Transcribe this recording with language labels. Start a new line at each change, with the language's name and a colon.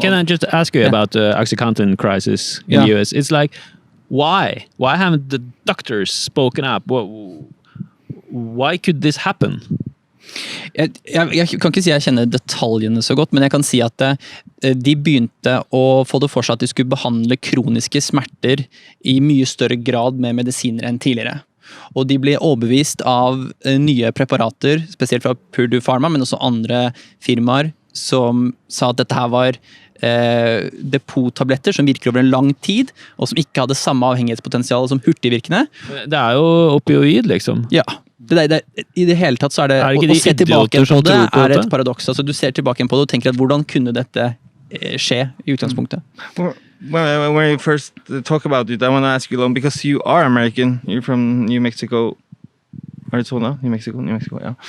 English: Can I just ask you about the Axon-klinikken crisis in the US? It's like, why? Why haven't the doctors spoken up? Why could this happen?
Norwegian: Jeg kan ikke si jeg kjenner detaljene så godt, men jeg kan si at de begynte å få det for seg at de skulle behandle kroniske smerter I mye større grad med medisiner enn tidligere. Og de ble overbevist av nye preparater, spesielt fra Purdue Pharma, men også andre firmaer som sa at dette her var depottabletter som virker over en lang tid, og som ikke hadde samme avhengighetspotensial som hurtigvirkende. Det jo opioid, liksom. Ja. I det hele tatt så det å se tilbake på det et paradoks. Altså, du ser tilbake på det og tenker at hvordan kunne dette skje I utgangspunktet?
English: When you first talk about it, I want to ask you, Lowan, because you are American, you're from New Mexico, Arizona, New Mexico, ja.